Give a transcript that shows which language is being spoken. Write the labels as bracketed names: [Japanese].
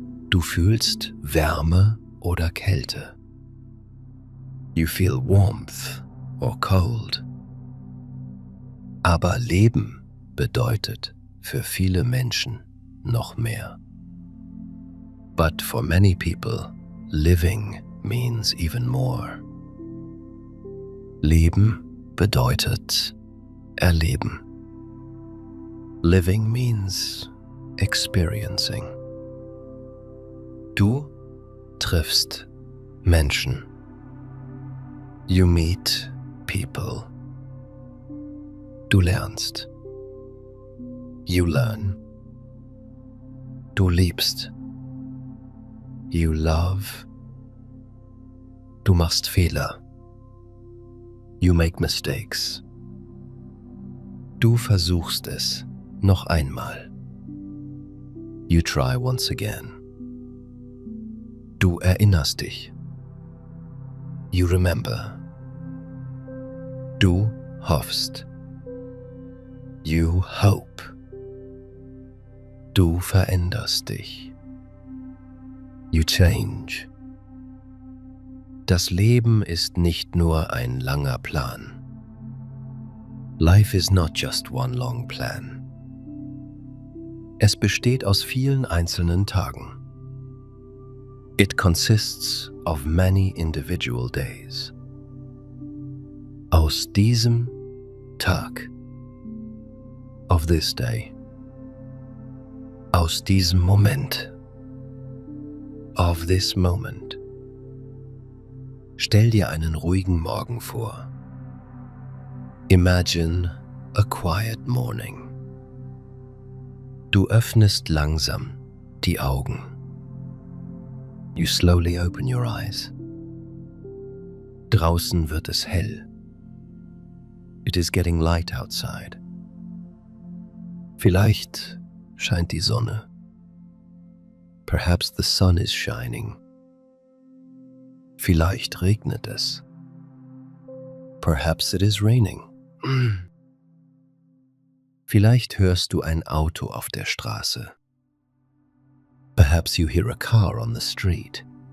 [German] Du fühlst Wärme oder Kälte. [English] You feel warmth or cold. [German] Aber Leben bedeutet für viele Menschen noch mehr. [English] But for many people, living means even more. [German] Leben bedeutet erleben. [English] Living means experiencing. [German] Du triffst Menschen. [English] You meet people. [German] Du lernst. [English] You learn. [German] Du liebst. [English] You love. [German] Du machst Fehler. [English] You make mistakes. [German] Du versuchst es noch einmal. [English] You try once again. [German] Du erinnerst dich. [English] You remember. [German] Du hoffst. [English] You hope. [German] Du veränderst dich. [English] You change. [German] Das Leben ist nicht nur ein langer Plan. [English] Life is not just one long plan. [German] Es besteht aus vielen einzelnen Tagen. [English] It consists of many individual days. [German] Aus diesem Tag. [English] Of this day. [German] Aus diesem Moment. [English] Of this moment. [German] Stell dir einen ruhigen Morgen vor. [English] Imagine a quiet morning. [German] Du öffnest langsam die Augen. [English] You slowly open your eyes. [German] Draußen wird es hell. [English] It is getting light outside. [German] Vielleicht scheint die Sonne. [English] Perhaps the sun is shining. [German] Vielleicht regnet es. [English] Perhaps it is raining. [German] Vielleicht hörst du ein Auto auf der Straße. [English] Perhaps you hear a car on the street.